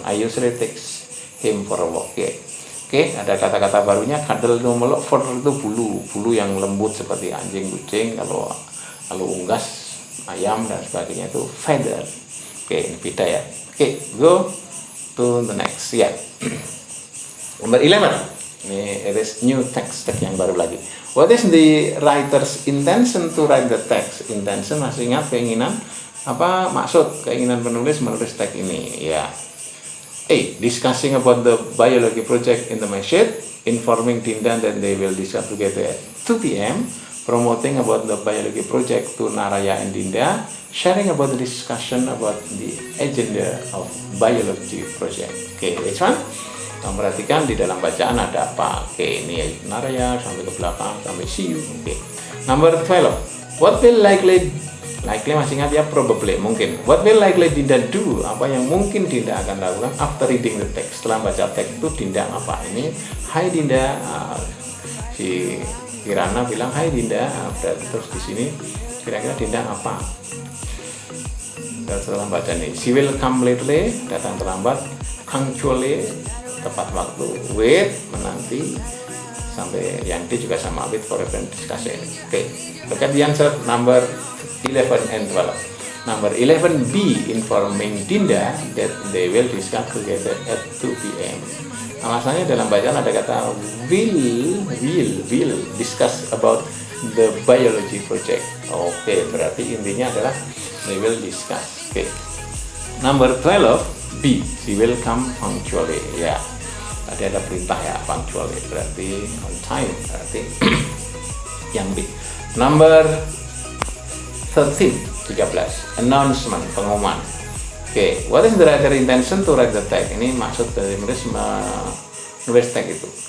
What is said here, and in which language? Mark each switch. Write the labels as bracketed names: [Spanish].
[English] I usually take him for a walk. [Indonesian] Oke, ada kata-kata barunya. Cuddle itu meluk, fur itu bulu yang lembut seperti anjing, kucing. Kalau unggas, ayam dan sebagainya itu feather. Oke, ini beda ya. [English] Oke, go to the next. Ya. Number 11. [Indonesian] Ini [English] it is new text [Indonesian] yang baru lagi. [English] What is the writer's intention to write the text? [Indonesian] Intention masih ingat, keinginan. Apa maksud keinginan penulis menulis teks ini? Ya. A. [English] Discussing about the biology project in the masjid, informing Dinda that they will discuss together at 2 p.m. Promoting about the biology project to Naraya and Dinda, sharing about the discussion about the agenda of biology project. [Indonesian] Oke, [English] which one? [Indonesian] Kamu perhatikan di dalam bacaan ada apa? Oke, ini Naraya sampai ke belakang sampai [English] see you. Oke. Number 12. What will likely [Indonesian] masih ingat ya, [English] probably, mungkin. What will likely Dinda do? [Indonesian] Apa yang mungkin Dinda akan lakukan [English] after reading the text? [Indonesian] Setelah baca teks itu Dinda apa? Ini, Hai Dinda. Si Kirana bilang Hai Dinda. Terus di sini kira-kira Dinda apa? Dan setelah baca nih, [English] she will come lately, [Indonesian] datang terlambat. Punctually, tepat waktu. Wait, menanti. Sampai yang D juga sama, [English] wait for a friend discussion. Oke, look at the answer number 11 and 12. Number 11B, informing Dinda that they will discuss together at 2 p.m. [Indonesian] Alasannya dalam bacaan ada kata [English] will discuss about the biology project. [Indonesian] Oke, berarti intinya adalah [English] they will discuss. Oke. Number 12B, she will come punctually. [Indonesian] Ya, tadi ada perintah ya, punctually berarti [English] on time, [Indonesian] berarti yang B. [English] Number 13, announcement, pengumuman. Oke, what is the writer intention to write the text? [Indonesian] Ini maksud dari menulis teks itu.